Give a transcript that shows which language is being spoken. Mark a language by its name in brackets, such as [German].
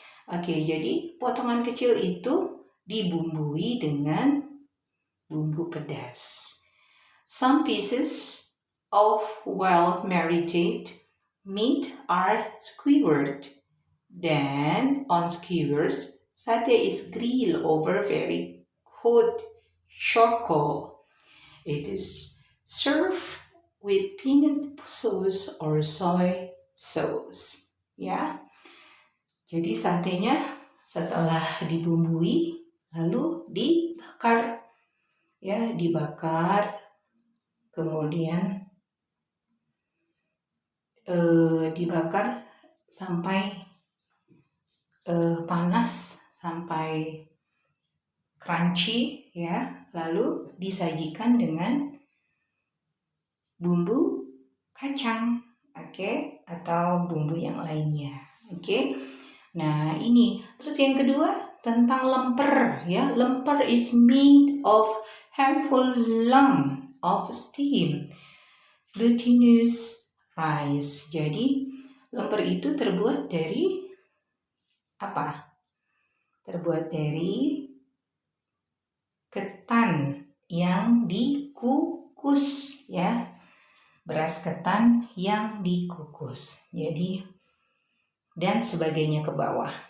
[Indonesian] Oke, jadi potongan kecil itu dibumbui dengan bumbu pedas. [English] Some pieces of well-marinated meat are skewered. Then, on skewers, sate is grilled over very hot charcoal. It is served with peanut sauce or soy sauce. [Indonesian] Ya, jadi satenya setelah dibumbui lalu dibakar. Ya, dibakar, kemudian dibakar sampai panas, sampai crunchy ya, lalu disajikan dengan bumbu kacang, oke, atau bumbu yang lainnya, oke. Nah, ini terus yang kedua tentang lemper ya. [English] Lemper is made of handful lump of steam glutinous rice. [Indonesian] Jadi lemper itu terbuat dari apa? Terbuat dari ketan yang dikukus ya. Beras ketan yang dikukus. Jadi dan sebagainya ke bawah.